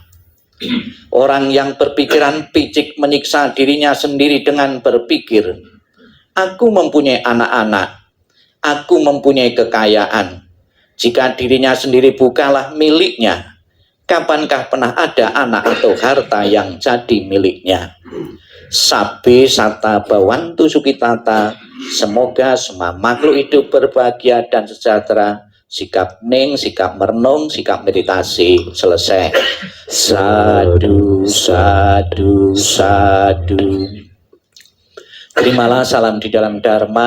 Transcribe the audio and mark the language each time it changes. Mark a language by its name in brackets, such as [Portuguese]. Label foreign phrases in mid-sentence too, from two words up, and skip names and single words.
[Indonesian] Orang yang berpikiran picik menyiksa dirinya sendiri dengan berpikir, aku mempunyai anak-anak, aku mempunyai kekayaan. Jika dirinya sendiri bukanlah miliknya, kapankah pernah ada anak atau harta yang jadi miliknya? [Pali] Sabbe sata bawantu sukitata, [Indonesian] semoga semua makhluk hidup berbahagia dan sejahtera, sikap ning, sikap merenung, sikap meditasi. Selesai. [Pali] Sadu, sadu, sadu. [Indonesian] Terimalah salam di dalam Dharma.